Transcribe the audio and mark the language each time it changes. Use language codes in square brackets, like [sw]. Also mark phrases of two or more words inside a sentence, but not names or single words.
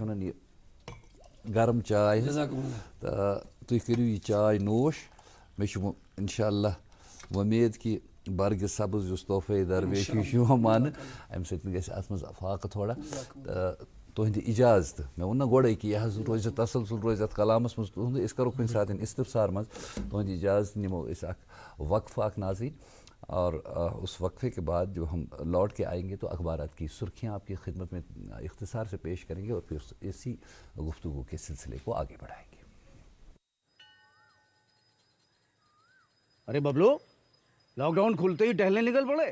[ks] ونان یہِ گرم چاے تہٕ تُہۍ کٔرِو یہِ چاے نوش مےٚ چھُ انشاء اللہ وۄمید کہِ برگہِ سبٕز یُس تحفے درویشی چھُ یِوان ماننہٕ امہِ سۭتۍ گژھِ اتھ منٛز فاقہٕ تھوڑا تہٕ تہندِ اجازت مےٚ ووٚن نا گۄڈے کہِ یہِ حظ روزِ تسلسل روزِ اَتھ کلامس منٛز تُہُنٛد أسۍ کرو کُنہِ ساتہٕ استفسار منٛز تُہندِ اجازت نِمو أسۍ اکھ وقفہٕ اکھ ناظرین [ur] اور اس وقفے کے بعد جب ہم لوٹ کے آئیں گے تو اخبارات کی سرخیاں آپ کی خدمت میں اختصار سے پیش کریں گے اور پھر اسی گفتگو کے سلسلے کو آگے بڑھائیں گے. ارے ببلو [en] lock down [ur] کھلتے ہی ٹہلنے نکل پڑے.